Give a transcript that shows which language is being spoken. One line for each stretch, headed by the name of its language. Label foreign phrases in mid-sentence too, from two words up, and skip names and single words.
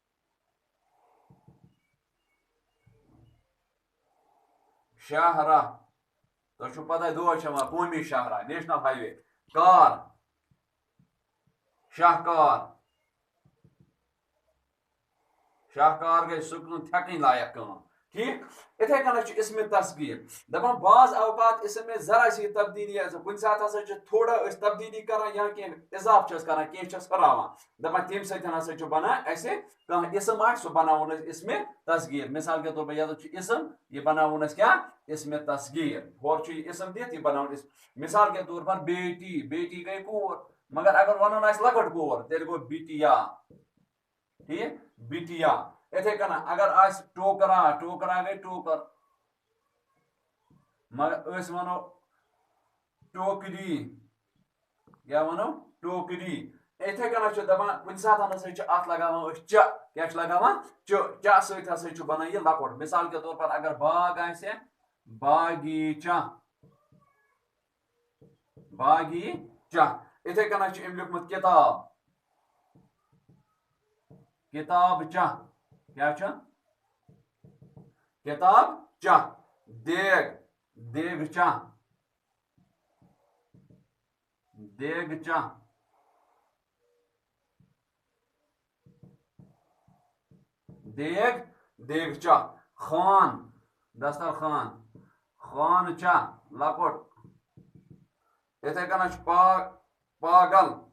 Kashmiri: شاہ راہ تۄہہِ چھُو پتہ دۄہے چھِ یِوان قومی شاہ راہ
English: national highway
Kashmiri: کار شاہکار شاہکار گٔے سُہ کٲم تھٮ۪کٕنۍ لایق کٲم ٹھیٖک یِتھَے کٔنۍ چھُ
Urdu: اسمِ تصغیٖر
Kashmiri: دپان
Urdu: بعض اوقات اسم میں ذرا سی تبدیلی
Kashmiri: کُنہِ ساتہٕ ہسا چھِ تھوڑا أسۍ تبدیلی کران یا کینٛہہ اضافہٕ چھِ أسۍ کران کینٛہہ چھِ أسۍ ہُراوان دپان تمہِ سۭتۍ ہسا چھُ بنان اسہِ کانٛہہ اسم آسہِ سُہ بناوون أسۍ
Urdu: اسمِ تصغیٖر مثال کے طور پر
Kashmiri: ییٚتٮ۪تھ چھُ اسم یہِ بناوون أسۍ کیٛاہ
Urdu: اسمِ تصغیٖر
Kashmiri: ہورٕ چھُ یہِ اسم دِتھ یہِ بناوون أسۍ
Urdu: مثال کے طور پر
Kashmiri: بیٹی بیٹی گٔے کوٗر مگر اگر ونُن آسہِ لۄکٕٹ کوٗر تیٚلہِ گوٚو بِٹیا ٹھیٖک بِٹیا یِتھَے کٔنۍ اگر آسہِ ٹوکرا ٹوکرا گٔے ٹوکر مگر أسۍ وَنو ٹوکری کیٛاہ وَنو ٹوکری یِتھَے کٔنۍ چھِ دپان کُنہِ ساتہٕ ہسا چھِ اَتھ لگاوان أسۍ چہ کیٛاہ چھِ لگاوان چہ سۭتۍ ہسا چھُ بنان یہِ لۄکُٹ
Urdu: مثال کے طور پر
Kashmiri: اگر باغ آسہِ باغیٖچہ باغیٖچہ یِتھَے کٔنۍ چھُ أمۍ لیوٗکھمُت کِتاب کِتاب چہ کیٛاہ چھُ کِتاب چہ دیگ دیگچہ دیگچہ دیگ دیگچہ خان دسترخان خانچہ لۄکُٹ یِتھَے کٔنۍ چھُ پاگل